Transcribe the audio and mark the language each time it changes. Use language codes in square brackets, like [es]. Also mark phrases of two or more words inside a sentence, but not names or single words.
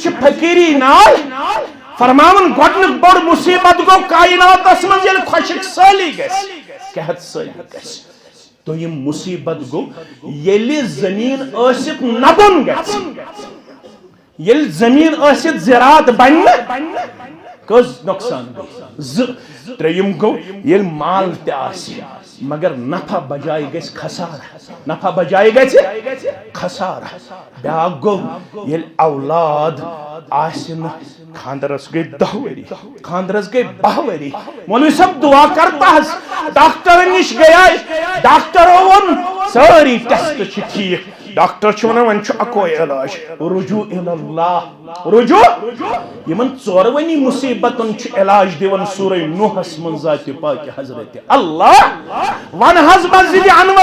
[ks] چھُ فقیری نال فرماون گۄڈنیُک بوٚڑ مصیبت گوٚو کائناتس منٛز ییٚلہِ خۄشک سٲلی گژھِ قحط سٲلی گژھِ دوٚیِم مصیبت گوٚو ییٚلہِ زٔمیٖن ٲسِتھ نبُن گژھِ ییٚلہِ زٔمیٖن ٲسِتھ زراعت بنہِ نہٕ کٔژ نۄقصان گٔے 2 ترٛیٚیِم گوٚو ییٚلہِ مال تہِ آسہِ مگر نفع بجائے گژھِ خسارہ نفع بجائے گژھِ خسارہ بیاکھ گوٚو ییٚلہِ اولاد آسہِ نہٕ خاندرس گٔے 10 ؤری خاندرس گٔے 12 ؤری مولوی صاحب دعا کرتا حظ ڈاکٹر نش گٔیے ڈاکٹرو ووٚن سٲری ٹیسٹ چھِ ٹھیٖک ڈاکٹر چھُ ونان وۄنۍ چھُ اکوے علاج رجوع اللہ رجوع یمن 4 مصیبتن چھُ علاج دِوان سورہ نوحس منٛز ذاتِ پاک حضرت اللہ ون حظ مسجد انور